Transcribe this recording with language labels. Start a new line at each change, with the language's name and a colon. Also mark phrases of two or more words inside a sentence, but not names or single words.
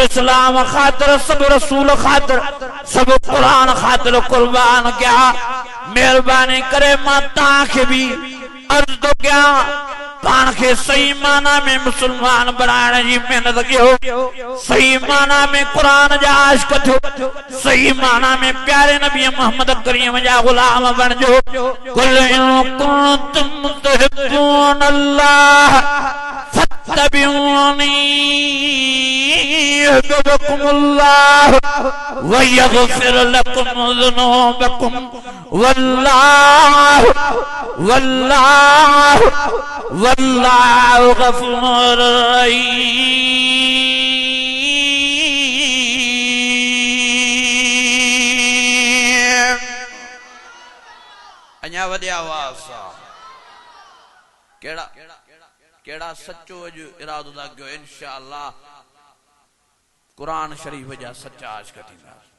Sindhi: इस्लाम ख़ातिर सभु रसूल ख़ातिर सभु क़ुरान ख़ातिर क़ुर्बान कया महिरबानी करे मां तव्हांखे बि अर्ज़ थो कयां पाण खे सही माना में मुसलमान बनाइण जी महिनत कयो सही माना में क़ुरान जा आशिक़ थियो सही माना में प्यारे नबी मोहम्मद करीम जा ग़ुलाम बणिजो
Arabic: قل إن كنتم تحبون الله فاتبعوني يحببكم الله ويغفر لكم ذنوبكم والله غفور رحيم
Sindhi: अञा वॾे आवाज़ सां केड़ा सच्चो अॼु इरादो था कयो इंशाअल्लाह क़ुरान शरीफ जा सच्चा आशिक़ थींदा